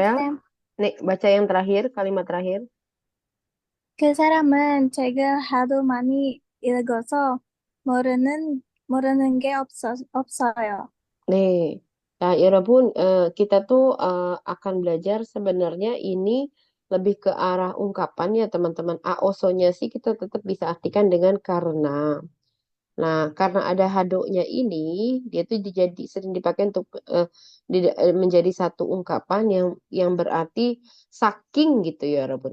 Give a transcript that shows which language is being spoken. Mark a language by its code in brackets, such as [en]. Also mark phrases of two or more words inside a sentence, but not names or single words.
[id] Aurel. 쌤. Nih, baca yang terakhir, kalimat terakhir. [ko] 그 사람은 책을 하도 많이 읽어서 모르는 게 없어요. [id] Nih, nah, ya Rabun, kita tuh akan belajar sebenarnya ini lebih ke arah ungkapan ya teman-teman. Aosonya sih kita tetap bisa artikan dengan karena. Nah, karena ada hadoknya ini, dia tuh sering dipakai untuk menjadi satu ungkapan yang berarti saking gitu ya Rabun.